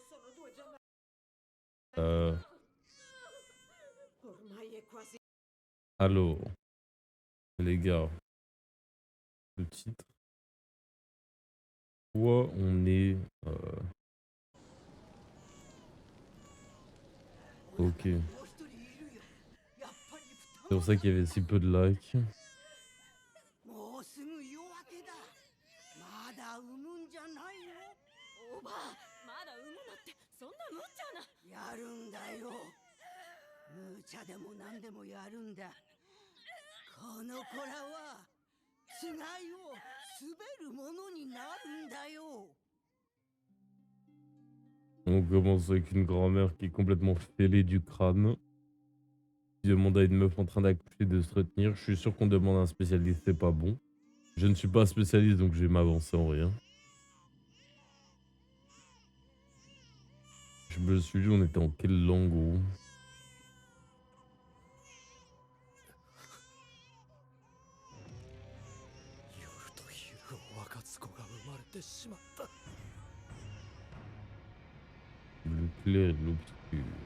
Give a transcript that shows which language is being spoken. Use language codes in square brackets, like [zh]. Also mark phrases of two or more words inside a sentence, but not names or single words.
[fr] Euh, alors, les gars, le titre. Quoi on est... ok. C'est pour ça qu'il y avait si peu de likes. [ja] もうすぐ夜明けだ。まだ産むんじゃないの？おばあ、まだ産むなってそんな無茶な。やるんだよ。無茶でも何でもやるんだ。この子らはつがいを滑るものになるんだよ。 [fr] On commence avec une grand-mère qui est complètement fêlée du crâne. Qui demande à une meuf en train d'accoucher de se retenir. Je suis sûr qu'on demande à un spécialiste, c'est pas bon. Je ne suis pas spécialiste, donc je vais m'avancer en rien. Je me suis dit, on était en quelle langue, gros? [ja] 夜と昼を分かつ子が生まれてしまった。 [fr] Le clair et l'obscur.